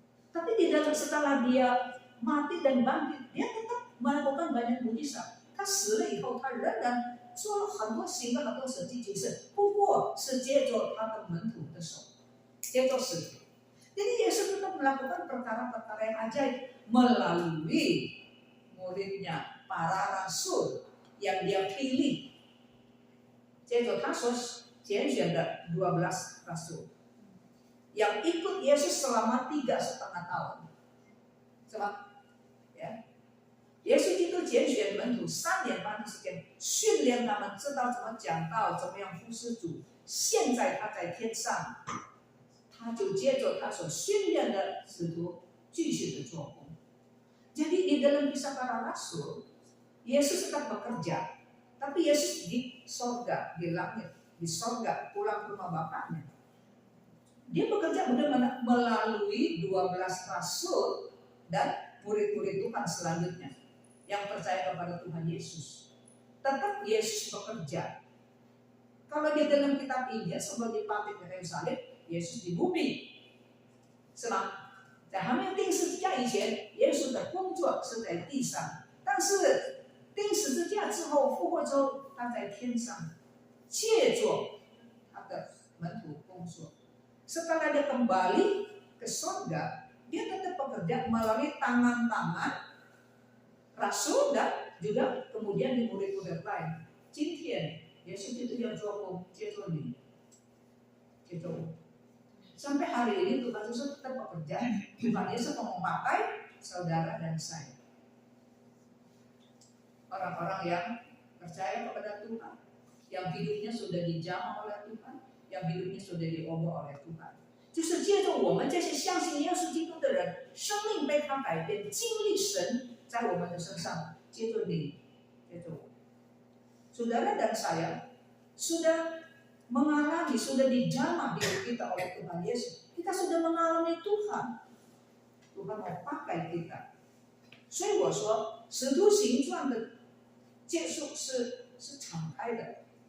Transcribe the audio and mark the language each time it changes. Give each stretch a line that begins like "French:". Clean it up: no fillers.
Indonesian: Tapi di dalam setelah dia mati dan bangkit, dia tetap melakukan banyak mujizat.
Chinese: 他死了以后，他仍然做了很多行了很多神迹奇事，不过是借着他的门徒的手，借着使徒。
Indonesian: Jadi Yesus tetap melakukan perkara-perkara yang ajaib melalui muridnya, para rasul yang dia pilih.
Chinese: 接着他所拣选的
Indonesian: 12 rasul yang ikut Yesus selama 3,5 tahun. Sebab ya, Yesus itu
Chinese: 拣选门徒3年半的时间，训练他们知道怎么讲道，怎么样服侍主。现在他在天上，他就接着他所训练的使徒继续的做工。
Indonesian: Jadi di dalam kisah para rasul, Yesus tetap bekerja. Tapi Yesus di sorga, di langit, di sorga, pulang ke rumah Bapaknya. Dia bekerja bagaimana? Melalui 12 rasul dan murid-murid Tuhan selanjutnya yang percaya kepada Tuhan Yesus. Tetap Yesus bekerja. Kalau di dalam kitab Injil sebelum dipantik di kayu salib, Yesus di bumi.
Chinese: 是吗？在还没有钉十字架以前，耶稣的工作是在地上，但是钉十字架之后，复活之后，他在天上，借着他的门徒工作。
Indonesian: Setelah dia kembali ke surga, dia tetap bekerja melalui tangan-tangan rasul dan juga kemudian di murid-murid lain.
Chinese: 今天耶稣基督要做工，接着你，接着我。
Indonesian: Sampai hari ini Tuhan Yesus tetap bekerja. Tuhan Yesus mau memakai saudara dan saya. Orang-orang yang percaya kepada Tuhan, yang hidupnya sudah dijamah oleh Tuhan, yang hidupnya sudah diubah oleh Tuhan.
Chinese: 就是借着我们这些相信耶稣基督的人，生命被他改变，经历神在我们的身上，接着你，接着我。
Indonesian: Saudara dan saya sudah mengalami, sudah dijamah hidup kita oleh Tuhan Yesus. Kita sudah mengalami Tuhan. Tuhan mau pakai kita.
Chinese: 所以我说，使徒行传的结束是敞开的。